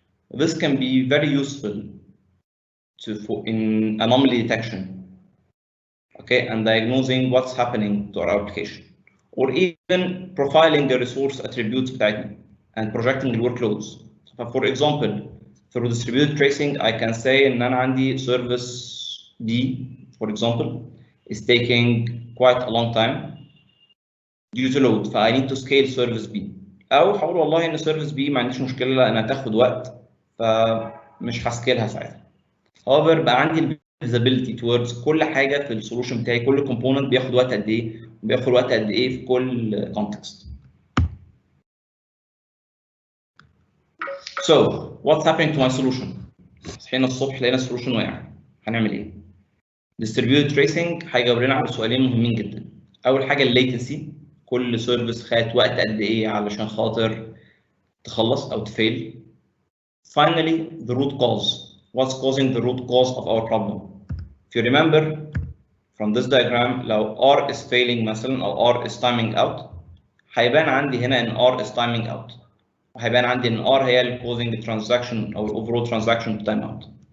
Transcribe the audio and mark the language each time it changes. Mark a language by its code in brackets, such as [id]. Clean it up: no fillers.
[en] This can be very useful in anomaly detection, okay, and diagnosing what's happening to our application, or even profiling the resource attributes بتاعتنا and projecting the workloads. For example, through distributed tracing, I can say [ar] إن أنا عندي [en] service B, for example, is taking quite a long time due to load, I need to scale service B. [ar] أو هقول والله إن service B ما عنديش مشكلة لأنها تاخد وقت فمش هسكيلها ساعتها. However بقى عندي [en] visibility towards [ar] كل حاجة في السولوشن بتاعي، كل component بياخد وقت قد إيه، وبياخد وقت قد إيه في كل context. [en] So what's happening to my solution؟ [ar] صحينا الصبح لقينا السولوشن وقع، هنعمل إيه؟ Distributed tracing هيجاوب لنا على سؤالين مهمين جدا. أول حاجة الليتنسي، كل سيرفيس خدت وقت قد إيه علشان خاطر تخلص أو تفيل. [en] Finally, the root cause. What's causing the root cause of our problem? If you remember from this diagram, لو R is failing مثلا أو R is timing out، [ar] هيبان عندي هنا إن [en] R is timing out، وهيبان عندي إن R هي اللي causing the transaction أو overall transaction to time out.